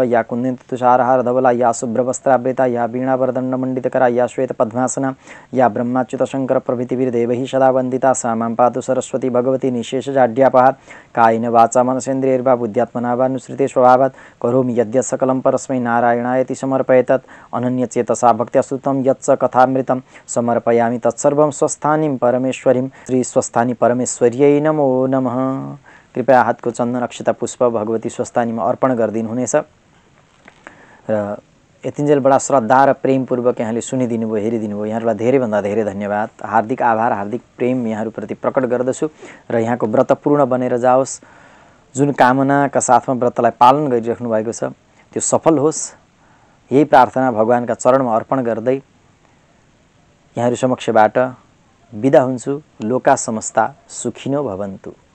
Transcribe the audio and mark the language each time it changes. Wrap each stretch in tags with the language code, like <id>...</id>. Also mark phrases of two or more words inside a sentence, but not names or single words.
<sa>या कुन्दित तुषारहार धवला या शुभ्रवस्त्रावृता या वीणावरदंड मंडितकरा या श्वेत पद्मासना या ब्रह्माच्युत शंकर प्रभृतिभिर्देवैः सदा वन्दिता सा मां पातु सरस्वती भगवती निःशेषजाड्यापहा कायेन वाचा मनसेन्द्रियैर्वा बुद्ध्यात्मना वा नुसृते स्वभावात् करोमि यद्यत् सकलं परस्मै नारायणायति समर्पयेतत् अनन्यचेतसा भक्त्या स्तुतं यत्स कथामृतं समर्पयामि तत्सर्वं स्वस्थानीं परमेश्वरीं श्री स्वस्थानी परमेश्वर्यै नमो नमः।</sa> <ne>कृपया हातको चन्दन अक्षता पुष्प भगवती स्वस्थानीमा अर्पण गरिदिनुहुनेछ र यतिन्जेल बडा श्रद्धा र प्रेमपूर्वक यहाँले सुनिदिनु भयो, हेरिदिनु भयो। यहाँहरूलाई धेरैभन्दा धेरै धन्यवाद, हार्दिक आभार, हार्दिक प्रेम यहाँहरूप्रति प्रकट गर्दछु र यहाँको व्रत पूर्ण बनेर जाओस्। जुन कामनाका साथमा व्रतलाई पालन गरिराख्नु भएको छ त्यो सफल होस्, यही प्रार्थना भगवानका चरणमा अर्पण गर्दै यहाँहरू समक्षबाट बिदा हुन्छु।</ne> <sa>लोका समस्ता सुखिनो भवन्तु।</sa>